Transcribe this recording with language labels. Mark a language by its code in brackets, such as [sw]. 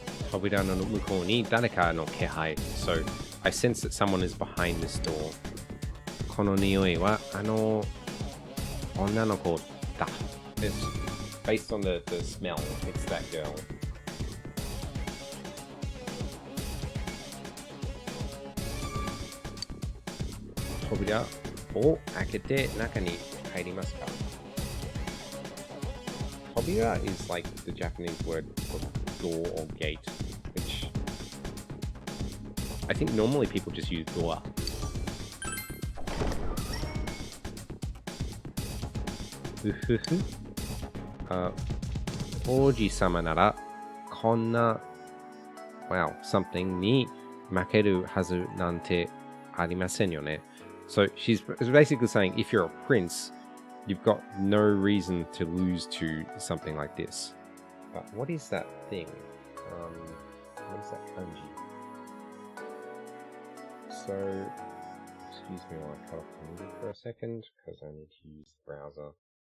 [ja] 扉の向こうに誰かの気配。 [en] So, I sense that someone is behind this door. [ja] この匂いは女の子だ。 [en] It's based on the smell. It's that girl. [ja] 扉を開けて中に入りますか？ [en] 扉 is like the Japanese word for door or gate, which I think normally people just use door. ふふふ。 [ja] 王子様ならこんな something に負けるはずなんてありませんよね。 [en] So she's basically saying if you're a prince, you've got no reason to lose to something like this. But what is that thing? What is that kanji? So, excuse me while I cut off the music for a second, because I need to use the browser.